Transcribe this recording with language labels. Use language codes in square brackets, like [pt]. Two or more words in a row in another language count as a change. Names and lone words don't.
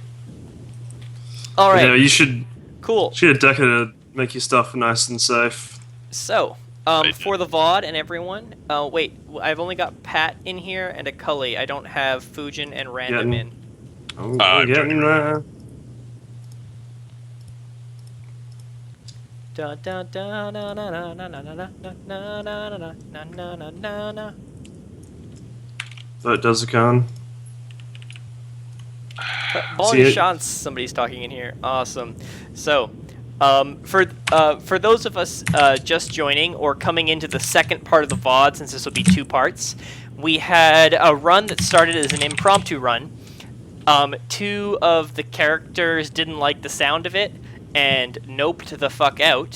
[en] All right, Yeah, you should cool. get a decker to make your stuff nice and safe. So, Right. for the VOD and everyone, wait, I've only got Pat in here and a Cully. I don't have Fujin and Random Yeah. in. Oh, I'm we're getting joking. there. Da da da na na na na na na na na na na na na na na. Vote Dozakan. Bon See it? chance, somebody's talking in here. Awesome. So, for those of us just joining or coming into the second part of the VOD, since this will be two parts, we had a run that started as an impromptu run. Two of the characters didn't like the sound of it and noped the fuck out.